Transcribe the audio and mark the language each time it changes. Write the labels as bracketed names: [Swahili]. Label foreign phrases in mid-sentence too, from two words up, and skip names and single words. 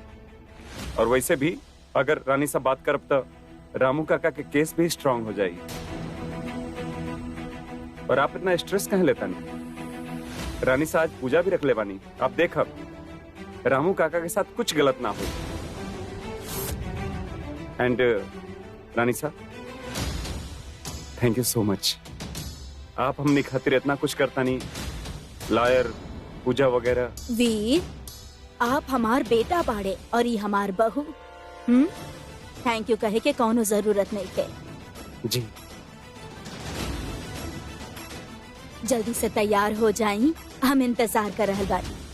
[Bhojpuri] और वैसे भी अगर रानी सा बात करब तो रामू काका के केस भी स्ट्रांग हो जाएगी। और आप इतना स्ट्रेस कहाँ लेता नहीं? रानी सा आज पूजा भी रख ले बानी, आप देखब रामू काका के साथ कुछ गलत ना हो। एंड रानी सा, [English] thank you so much. [Bhojpuri] आप हमने खातिर इतना कुछ करता नहीं, लॉयर, पूजा वगैरह। वीर, आप हमार बेटा बाड़े और ये हमार बहू। थैंक यू कहे के कौनो जरूरत नहीं है। जी, जल्दी से तैयार हो जाई, हम इंतजार कर रहल बानी।